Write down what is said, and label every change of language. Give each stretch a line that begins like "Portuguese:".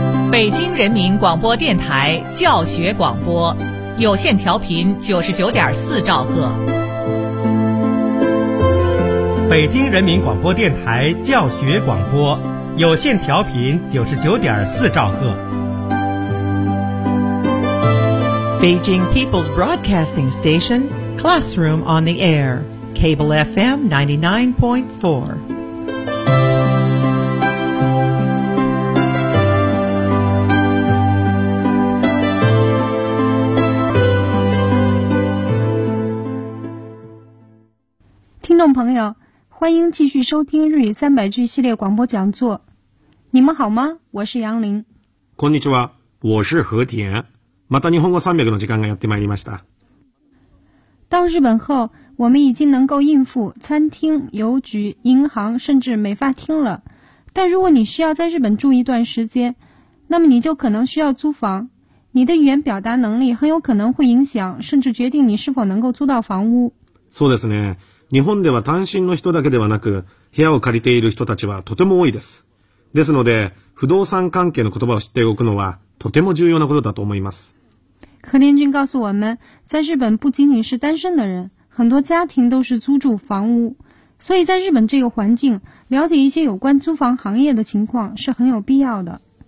Chinese: 北京人民广播电台教学广播，有线调频99.4兆赫。北京人民广播电台教学广播，有线调频99.4兆赫。
English: Beijing People's Broadcasting Station, Classroom on the Air, Cable FM 99.4.
Chinese: Listeners, 欢迎继续收听日语三百句系列广播讲座。你们好吗？我是杨林。
Japanese: こんにちは。
Chinese: 我是和田。
Japanese: また日本語300の時間がやってまいりました。
Chinese: 到日本后，我们已经能够应付餐厅、邮局、银行，甚至美发厅了。但如果你需要在日本住一段时间，那么你就可能需要租房。你的语言表达能力很有可能会影响，甚至决定你是否能够租到房屋。
Japanese: そうですね。日本では単身の人だけではなく、部屋を借りている人たちはとても多いです。ですので、不動産関係の言葉を知っておくのは、とても重要なことだと思います。
Chinese: 和田君告诉我们、在日本不仅仅是单身的人、很多家庭都是租住房屋。所以在日本这个环境、了解一些有关租房行业的情况是很有必要的。